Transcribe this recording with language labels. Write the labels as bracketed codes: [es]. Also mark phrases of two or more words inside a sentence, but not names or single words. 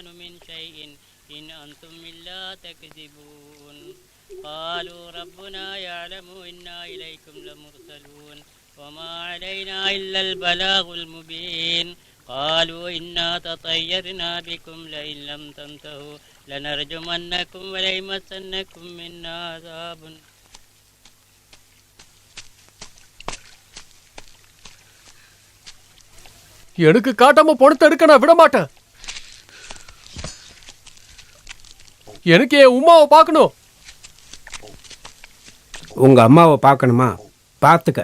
[ar] من شيء إن أنتم إلا تكذبون قالوا ربنا يعلم إنا إليكم لمرسلون وما علينا إلا البلاغ المبين قالوا إنا تطيرنا بكم لئن لم تنتهوا لنرجمنكم وليمسنكم منا عذاب. [ta] எனக்கு காட்டாம பணத்தை எடுக்க நான் விட மாட்டேன். எனக்கு என் உமாவை பார்க்கணும். உங்க அம்மாவை பார்க்கணுமா? பார்த்துக்க.